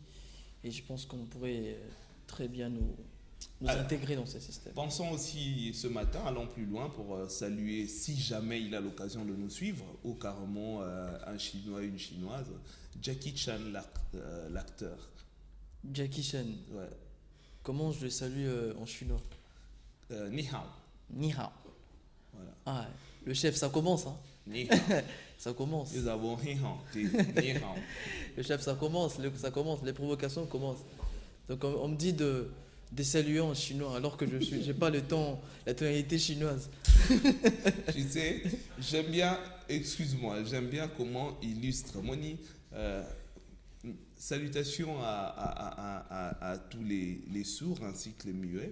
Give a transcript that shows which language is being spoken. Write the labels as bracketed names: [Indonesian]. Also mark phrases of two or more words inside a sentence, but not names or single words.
[French] Et je pense qu'on pourrait très bien nous intégrer dans ces systèmes. Pensons aussi ce matin, allons plus loin pour saluer, si jamais il a l'occasion de nous suivre, ou carrément un Chinois, une Chinoise, Jackie Chan, l'acteur. Jackie Chan. Ouais. Comment je le salue en chinois? [Chinese] Ni hao. Ni hao. [French] Voilà. Ah, le chef, ça commence. Hein. [Chinese] Ni hao. [French] Ça commence. Nous avons [Chinese] ni hao. Ni hao. [French] Le chef, ça commence, les provocations commencent. Donc on me dit de saluer en chinois alors que j'ai pas le temps, la tonalité chinoise. Tu sais, j'aime bien comment illustre Moni. Salutations à tous les sourds ainsi que les muets.